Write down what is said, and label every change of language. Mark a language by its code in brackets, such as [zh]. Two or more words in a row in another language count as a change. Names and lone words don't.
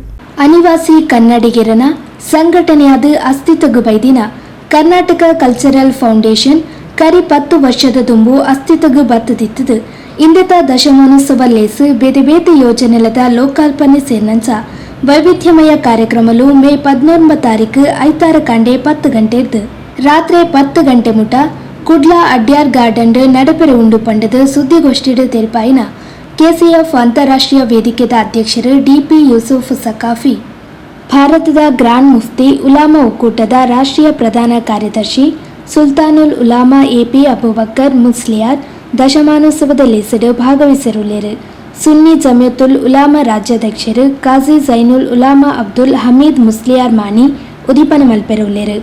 [tcy] ಅನಿವಾಸಿ ಕನ್ನಡಿಗರನ ಸಂಘಟನೆಯಾದ ಅಸ್ತಿತ್ವಗು ಬೈದಿನ ಕರ್ನಾಟಕ ಕಲ್ಚರಲ್ ಫೌಂಡೇಶನ್ ಕರಿ 10 ವರ್ಷದ ತುಂಬು ಅಸ್ತಿತ್ವಗು ಬತ್ತದಿತ್ತದು ಇಂದೆತ ದಶಮಾನೋತ್ಸವ ಲೇಸು ಬೇತೆ ಬೇತೆ ಯೋಜನೆಲದ ಲೋಕಾರ್ಪಣೆ ಸೇರಿನಂಚ ವೈವಿಧ್ಯಮಯ ಕಾರ್ಯಕ್ರಮಲು ಮೇ 14 ತಾರೀಕು ಐತಾರ ಕಾಂಡೆ 10 ಗಂಟೆ ಇದ್ದು ರಾತ್ರಿ 10 ಗಂಟೆ ಮುಟ ಕುಡ್ಲ ಅಡ್ಯಾರ್ ಗಾರ್ಡನ್ ನಡಪೆರೆ ಉಂಡು ಪಂಡದು ಸುದ್ದಿಗೋಷ್ಠಿಡು ತೆರಿಪಾಯಿನ KCF ಅಂತಾರಾಷ್ಟ್ರೀಯ ವೇದಿಕೆದ ಅಧ್ಯಕ್ಷರು DP ಯೂಸುಫ್ ಸಕಾಫಿ, ಭಾರತದ ಗ್ರಾಂಡ್ ಮುಫ್ತಿ ಉಲಾಮಾ ಒಕ್ಕೂಟದ ರಾಷ್ಟ್ರೀಯ ಪ್ರಧಾನ ಕಾರ್ಯದರ್ಶಿ ಸುಲ್ತಾನುಲ್ ಉಲಾಮಾ AP ಅಬೂಬಕರ್ ಮುಸ್ಲಿಯಾರ್ ದಶಮಾನೋತ್ಸವದ ಲೇಸಡು ಭಾಗವಹಿಸಿರುಳ್ಳರು. ಸುನ್ನಿ ಜಮಿಯತುಲ್ ಉಲಾಮಾ ರಾಜ್ಯಾಧ್ಯಕ್ಷರು ಕಾಜಿ ಜೈನುಲ್ ಉಲಾಮಾ ಅಬ್ದುಲ್ ಹಮೀದ್ ಮುಸ್ಲಿಯಾರ್ ಮಾನಿ ಉದಿಪನ ಮಲ್ಪೆರುಳ್ಳರು.